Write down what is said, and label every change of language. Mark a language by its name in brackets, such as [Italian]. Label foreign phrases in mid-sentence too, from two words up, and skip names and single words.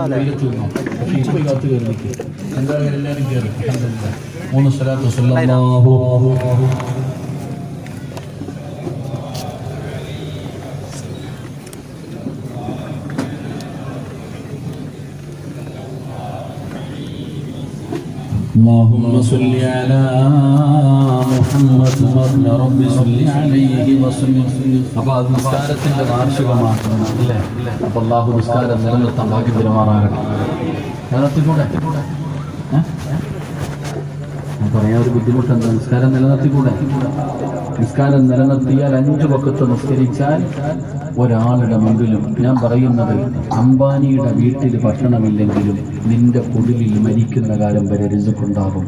[Malayalam] കയറി 3 സ്വലാത്ത് സല്ലല്ലാഹു [Arabic] اللهم صل على محمد يا رب صل عليه وسلم. [Malayalam] അപ്പോൾ അത് നിസ്കാരത്തിന്റെ വാർഷികമാക്കണം അല്ലേ? അപ്പോൾ അല്ലാഹു നിസ്കാരം നിലനിർത്താൻ ഭാഗ്യം തരുമാറാകട്ടെ. നിലനിർത്തിക്കൂടെ? പറയാൻ ഒരു ബുദ്ധിമുട്ടുണ്ട്. നിസ്കാരം നിലനിർത്തിക്കൂടെ? നിസ്കാരം നിലനിർത്തിയാൽ 5 വഖ്ത് നിസ്കരിച്ചാൽ ഒരാളുടെ മുമ്പിലും, ഞാൻ പറയുന്നത് അംബാനിയുടെ വീട്ടിൽ ഭക്ഷണമില്ലെങ്കിലും നിന്റെ കുടിലിൽ മരിക്കുന്ന കാലം വരെ റിസ്ഖുണ്ടാകും.